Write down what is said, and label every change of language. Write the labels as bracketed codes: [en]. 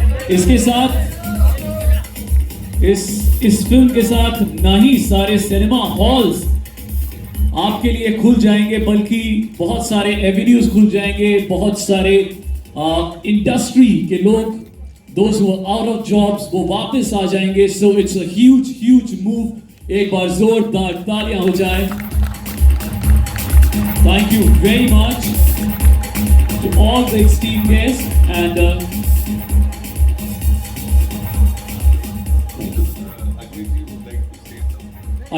[hi] इसके साथ इस फिल्म के साथ ना ही सारे सिनेमा हॉल्स आपके लिए खुल जाएंगे बल्कि बहुत सारे एवेन्यूज खुल जाएंगे, बहुत सारे इंडस्ट्री के लोग [en] those who are out of jobs [hi] वो वापस आ जाएंगे. [en] So it's a huge move. [hi] एक बार जोरदार तालियां हो जाए. [en] Thank you very much to all the esteemed guests and Ajit, you would like to say something?